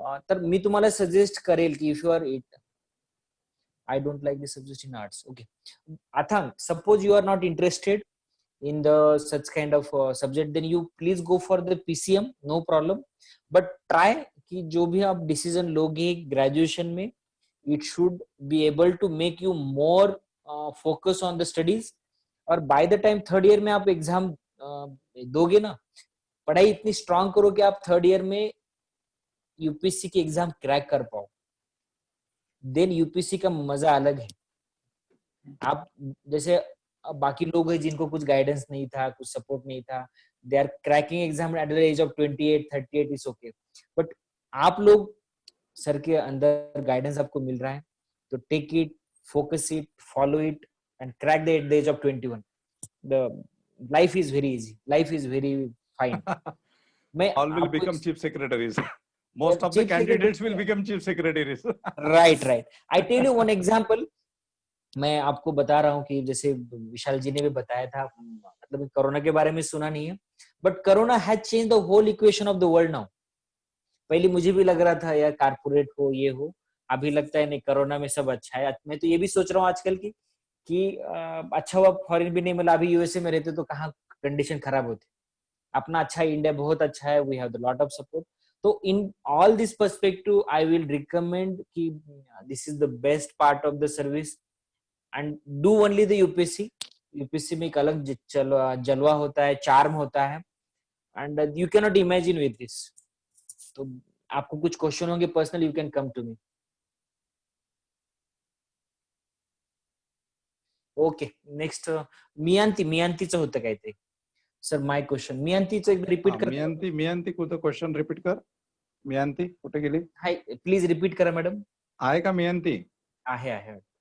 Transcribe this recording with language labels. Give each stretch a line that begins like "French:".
Marathi: तर मी तुम्हाला सजेस्ट करेल की
English: If you are it, I don't like the subject in arts. Okay. Athang, suppose you are not interested in the such kind of subject, then you please go for the PCM, no problem. But try
Hindi: कि जो भी आप decision लोगे graduation में,
English: it should be able to make you more focus on the studies.
Hindi: और by the time third year में आप exam दोगे ना, पढ़ाई इतनी strong करो कि आप third year में UPSC की exam crack कर पाओ. देन यूपीएससी का मजा अलग है. आप जैसे बाकी लोग हैं जिनको कुछ गाइडेंस नहीं था, कुछ सपोर्ट नहीं था,
English: They are cracking exam at the age of 28 38 is okay.
Hindi: But आप लोग, सर के अंदर गाइडेंस आपको मिल रहा है, तो
English: Take it, focus it, follow it and crack the at the age of 21. The life is very easy, life is very fine. मैं all will become chief secretaries. Most of the candidates will become chief secretaries. right. I tell you one example.
Hindi: मैं आपको बता रहा हूँ कि जैसे विशाल जी ने भी बताया था, मतलब कोरोना के बारे में सुना नहीं है,
English: But corona has change the whole equation of the world now.
Hindi: पहले मुझे भी लग रहा था यार कारपोरेट हो ये हो, अभी लगता है नहीं कोरोना में सब अच्छा है. मैं तो ये भी सोच रहा हूँ आजकल की कि अच्छा हुआ फॉरेन भी नहीं मिला. अभी यूएसए में रहते तो कहाँ कंडीशन खराब होती. अपना अच्छा है, इंडिया बहुत अच्छा है,
English: We have the lot of support. तो in all this perspective I will recommend कि this is the best part of the service and do only the UPSC.
Hindi: UPSC में एक अलग जलवा होता है, चार्म होता है,
English: And you can not imagine with this.
Hindi: तो आपको कुछ क्वेश्चन होंगे personal,
English: You can come to me.
Marathi: Okay, next मियांतीचं होतं काय ते. सर माय क्वेश्चन मियांतीचं एक रिपीट करा. मियांती कुठं क्वेश्चन रिपीट कर. मियांती कुठे गेली? हाय, प्लीज रिपीट करा मॅडम. आहे का मियांती? आहे.